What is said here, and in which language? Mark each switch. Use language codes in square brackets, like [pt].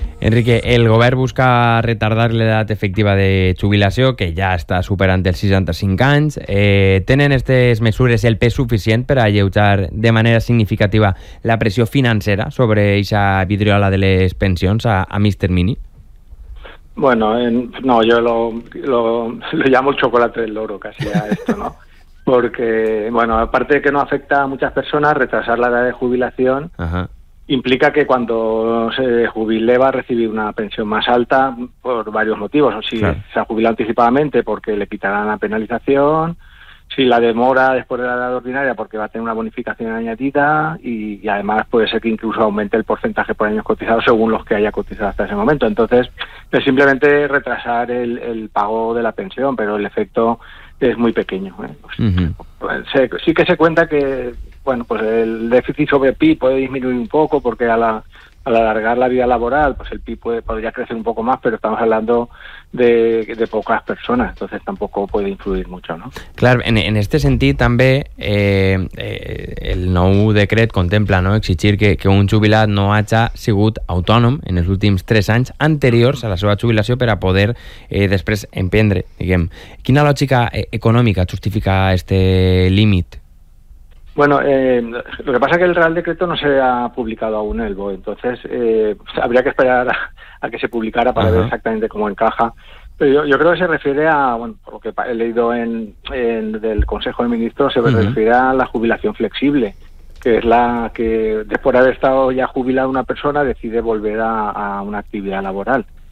[ca] Enrique, el govern busca retardar l'edat efectiva de jubilació, que ja està superant els 65 anys. Tenen aquestes mesures el pes suficient per alleujar de manera significativa la pressió financera sobre aquesta vidriola de les pensions a mig termini? [es] Bueno, no, yo lo llamo el chocolate del loro casi a esto, ¿no? Porque, bueno, aparte de que no afecta a muchas personas, retrasar la edad de jubilación implica que cuando se jubile va a recibir una pensión más alta por varios motivos. Si se ha jubilado anticipadamente, porque le quitarán la penalización, si la demora después de la edad ordinaria, porque va a tener una bonificación añadida, y además puede ser que incluso aumente el porcentaje por años cotizados según los que haya cotizado hasta ese momento. Entonces, es simplemente retrasar el pago de la pensión, pero el efecto es muy pequeño, ¿eh? Sí que se cuenta que, bueno, pues el déficit sobre PIB puede disminuir un poco, porque al alargar la vida laboral, pues el PIB podría crecer un poco más, pero estamos hablando de pocas personas, entonces tampoco puede influir mucho, ¿no? Claro, en este sentido también [ca] el nou decret contempla, ¿no?, exigir que un jubilat no haja sigut autònom en els últims 3 anys anteriors a la seva jubilació per a poder després emprendre, diguem. Quina lògica econòmica justifica este límit? [es] Bueno, lo que pasa es que el Real Decreto no se ha publicado aún en el BOE, entonces habría que esperar a que se publicara para ver exactamente cómo encaja. Pero yo creo que se refiere a, bueno, por lo que he leído en del Consejo de Ministros, se refiere a la jubilación flexible, que es la que después de haber estado ya jubilada una persona decide volver a una actividad laboral.